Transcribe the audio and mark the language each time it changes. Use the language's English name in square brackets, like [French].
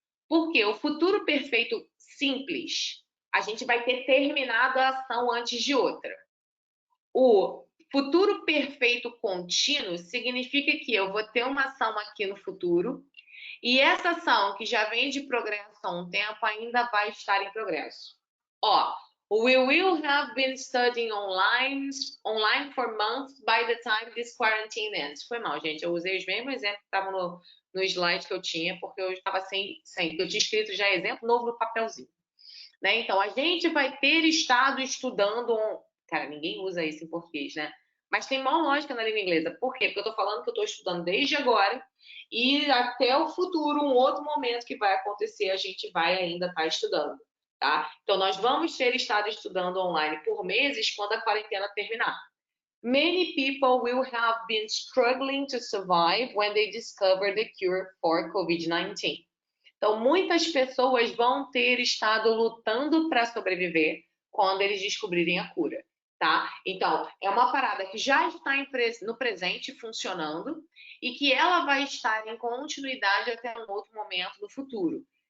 [Portuguese] Porque o futuro perfeito simples, a gente vai ter terminado a ação antes de outra. O futuro perfeito contínuo significa que eu vou ter uma ação aqui no futuro e essa ação que já vem de progresso há um tempo ainda vai estar em progresso. [English] Ó, we will have been studying online for months by the time this quarantine ends. [Portuguese] Foi mal, gente. Eu usei os mesmos exemplos que estavam no slide que eu tinha, porque eu estava sem eu tinha escrito já exemplo novo no papelzinho. Né? Então, a gente vai ter estado estudando... Cara, ninguém usa isso em português, né? Mas tem maior lógica na língua inglesa. Por quê? Porque eu estou falando que eu estou estudando desde agora e até o futuro, um outro momento que vai acontecer, a gente vai ainda estar estudando, tá? Então, nós vamos ter estado estudando online por meses quando a quarentena terminar. [English] Many people will have been struggling to survive when they discover the cure for COVID-19. [Portuguese] Então, muitas pessoas vão ter estado lutando para sobreviver quando eles descobrirem a cura, tá? Então, é uma parada que já está no presente funcionando e que ela vai estar em continuidade até um outro momento no futuro.